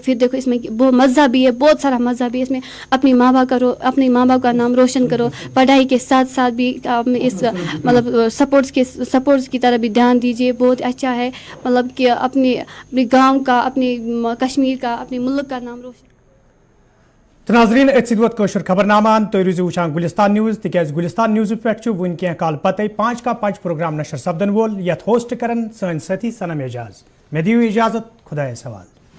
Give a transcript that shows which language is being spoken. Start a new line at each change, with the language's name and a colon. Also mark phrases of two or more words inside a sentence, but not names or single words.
Urdu: پھر دیکھو اس میں بہت مزہ بھی ہے, بہت سارا مزہ بھی ہے اس میں. اپنے ماں باپ کا نام روشن کرو. پڑھائی کے ساتھ ساتھ بھی اس مطلب سپورٹس کی طرح بھی دھیان دیجیے. بہت اچھا ہے مطلب کہ اپنے گاؤں کا, اپنے کشمیر کا, اپنے ملک کا نام روشن.
Kashmiri: ناظرین ات سوت کوشر خبرنامہ تھی روزو وچان گلستان نیوز تاز گلستان نیوز پہ ون کی کال پتہ 5 کا 5 پروگرام نشر سپدن وول یت ہوسٹ کرن سن ساتھی سنم اعجاز. میں دیو اجازت, خدا سوال.